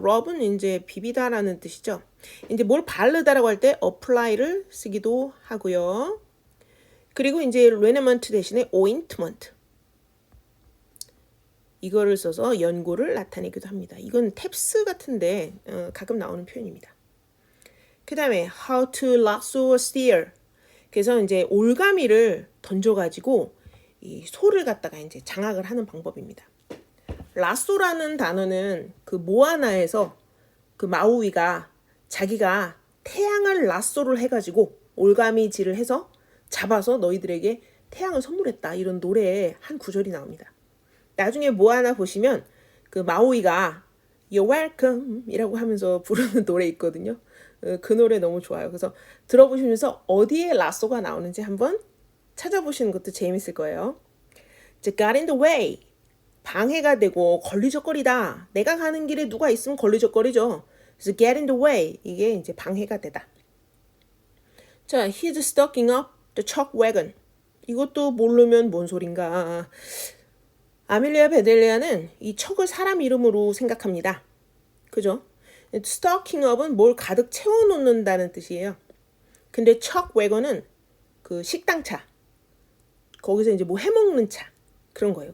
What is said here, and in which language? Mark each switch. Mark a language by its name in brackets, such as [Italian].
[Korean] rub은 이제 비비다라는 뜻이죠. 이제 뭘 바르다라고 할 때 apply를 쓰기도 하고요. 그리고 이제 liniment 대신에 ointment. 이거를 써서 연고를 나타내기도 합니다. 이건 탭스 같은데 가끔 나오는 표현입니다. 그 다음에 [English] how to lasso a steer. [Korean] 그래서 이제 올가미를 던져가지고 이 소를 갖다가 이제 장악을 하는 방법입니다. 라쏘라는 단어는 그 모아나에서 그 마우이가 자기가 태양을 라쏘를 해가지고 올가미질을 해서 잡아서 너희들에게 태양을 선물했다. 이런 노래의 한 구절이 나옵니다. 나중에 모아나 보시면 그 마우이가 [English] You're welcome [Korean] 이라고 하면서 부르는 노래 있거든요. 그 노래 너무 좋아요. 그래서 들어보시면서 어디에 라쏘가 나오는지 한번 찾아보시는 것도 재밌을 거예요. [English] got in the way. [Korean] 방해가 되고 걸리적거리다. 내가 가는 길에 누가 있으면 걸리적거리죠. 그래서 [English] get in the way. [Korean] 이게 이제 방해가 되다. [English] 자, he's stocking up the chalk wagon. [Korean] 이것도 모르면 뭔 소린가. 아밀리아 베델리아는 이 척을 사람 이름으로 생각합니다. 그죠? stocking up은 뭘 가득 채워놓는다는 뜻이에요. 근데 척 웨건은 그 식당차. 거기서 이제 뭐 해먹는 차. 그런 거예요.